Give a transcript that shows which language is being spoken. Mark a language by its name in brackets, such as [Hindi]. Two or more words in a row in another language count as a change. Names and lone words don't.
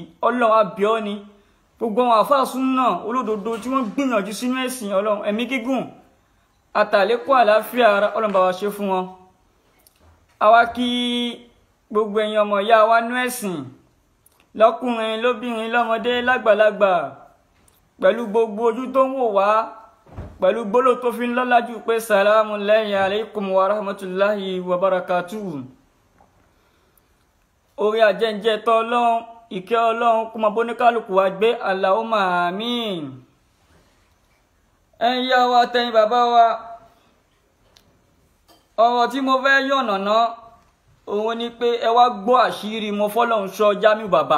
[Yoruba] Ọlọ́run a bẹ̀ ọ́ ni, gbogbo àwọn àfáà súnà olódodo tí wọ́n gbìyànjú sínú ẹ̀sìn, Ọlọ́run ẹ̀mí gígùn àtàlékún àlàáfíà ara Ọlọ́run bá wa ṣe fún wọn. Àwa kí gbogbo ẹ̀yin ọmọ ìyá wa nú ẹ̀sìn, lọ́kùnrin lóbìnrin lọ́mọdé lágbàlagbà, pẹ̀lú gbogbo ojú tó ń wò wá, pẹ̀lú gbólò tó fi ń lọ́lájú pé [Arabic] السلام عليكم ورحمة الله وبركاته. [Yoruba] Orí ajẹ́njẹ́ tọ́ Ọlọ́run, ìkẹ́ Ọlọ́run kó máa bóníkálùkù wa gbé, Allahumma àmín. Ẹ̀yin ìyá wa tẹ̀yin bàbá wa, ọ̀rọ̀ tí mo fẹ́ yànnàná òun ni pé ẹ wá gbọ́ àṣírí mo fọ́lọ́run sọ Jamiu bàbá.